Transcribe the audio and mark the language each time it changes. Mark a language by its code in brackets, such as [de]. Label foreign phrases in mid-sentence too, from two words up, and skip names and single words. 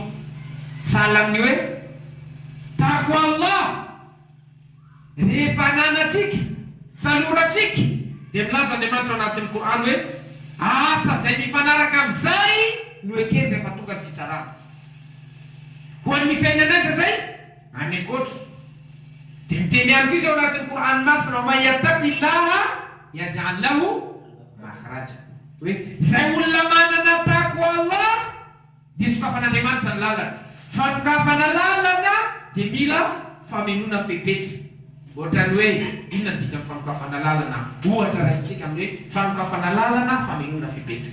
[mg] Sahala amin'ny hoe tako Allah rehefa ananatsika saloratsika dia milaza Andriamanitra anatin'ny Korana hoe asa zay mifanaraka amin'izay no ekeny rehefa tonga ny fitsarana. Ho an'ny fiainan'aisa zay anekoatra dia miteny ihany koa izy ao anatin'ny Korana masina [ar] من يتق الله يجعل له مخرجا. [mg] Hoe zay olona manana tako Allah dia sokafan'Andriamanitra ny lalana. Fanokafana lalana dia mila famenona fepetra. Ohatrany hoe inona ny dikany fanokafana lalana? Ohatra raisitsika amin'ny hoe fanokafana lalana famenona fepetra.